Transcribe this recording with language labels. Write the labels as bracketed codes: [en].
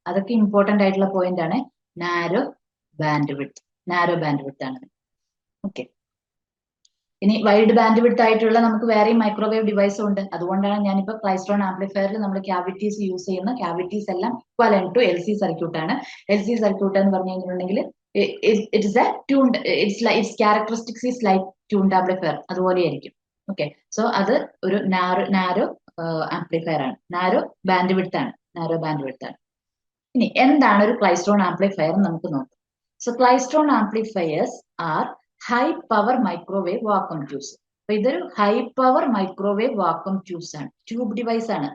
[ml] അതൊക്കെ ഇമ്പോർട്ടന്റ് ആയിട്ടുള്ള പോയിന്റ് ആണ്. നാരോ ബാൻഡ് വിഡ്ത്ത് ആണ്. ഓക്കെ, ഇനി വൈഡ് ബാൻഡ് വിഡ്ത്ത് ആയിട്ടുള്ള നമുക്ക് വേറെയും മൈക്രോവേവ് ഡിവൈസ് ഉണ്ട്. അതുകൊണ്ടാണ് ഞാനിപ്പോ ക്ലൈസ്ട്രോൺ ആംപ്ലിഫയറിൽ നമ്മൾ ക്യാവിറ്റീസ് യൂസ് ചെയ്യുന്ന ക്യാവിറ്റീസ് എല്ലാം ഇക്വലന്റ് ടു LC സർക്യൂട്ട് ആണ്. LC സർക്യൂട്ട് എന്ന് പറഞ്ഞു കഴിഞ്ഞിട്ടുണ്ടെങ്കിൽ [en] it is a tuned, its characteristics is like tuned amplifier, [ml] അതുപോലെ ആയിരിക്കും. ഓക്കെ, സോ അത് ഒരു നാരോ ആംപ്ലിഫയർ ആണ്, നാരോ ബാൻഡ് വിഡ്ത്ത് ആണ്. ഇനി എന്താണ് ഒരു ക്ലൈസ്ട്രോൺ ആംപ്ലിഫയർ നമുക്ക് നോക്കാം. [en] So klystron amplifiers are high power microwave vacuum tubes. [ml] അപ്പൊ ഇതൊരു high power microwave vacuum tubes ആണ്, ട്യൂബ് ഡിവൈസ് ആണ്.